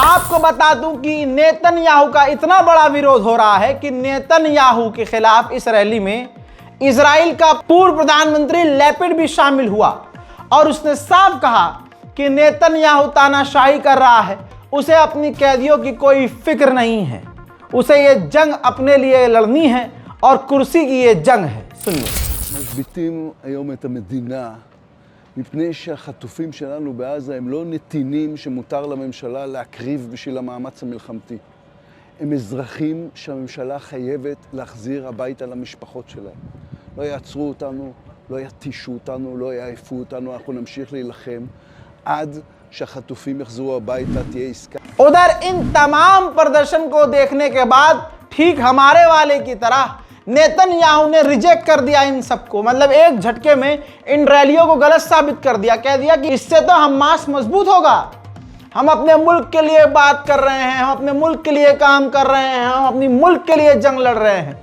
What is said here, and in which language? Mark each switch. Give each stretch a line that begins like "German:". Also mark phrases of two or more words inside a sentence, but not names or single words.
Hindi: आपको बता दूं कि नेतन्याहू का इतना बड़ा विरोध हो रहा है कि नेतन्याहू के खिलाफ इस रैली में इजराइल का पूर्व प्रधानमंत्री लैपिड भी शामिल हुआ और उसने साफ कहा कि नेतन्याहू तानाशाही कर रहा है, उसे अपनी कैदियों की कोई फिक्र नहीं है, उसे ये जंग अपने लिए लड़नी है और कुर्सी की ये जंग है। सुनिए।
Hebrew: משביתים היום את המדינה מפני שהחטופים שלנו בעזה הם לא נתינים שמותר לממשלה להקריב בשביל המאמץ המלחמתי. הם אזרחים שהממשלה חייבת להחזיר הביתה למשפחות שלהם. לא יעצרו אותנו, לא יתישו אותנו, לא יעיפו אותנו, אנחנו נמשיך להילחם עד שהחטופים יחזרו הביתה, תהיה עסקה.
Hindi: उधर इन तमाम प्रदर्शन को देखने के बाद ठीक हमारे वाले की तरह नेतन्याहू ने रिजेक्ट कर दिया इन सबको, मतलब एक झटके में इन रैलियों को गलत साबित कर दिया। कह दिया कि इससे तो हमास मजबूत होगा, हम अपने मुल्क के लिए बात कर रहे हैं, हम अपने मुल्क के लिए काम कर रहे हैं, हम अपनी मुल्क के लिए जंग लड़ रहे हैं।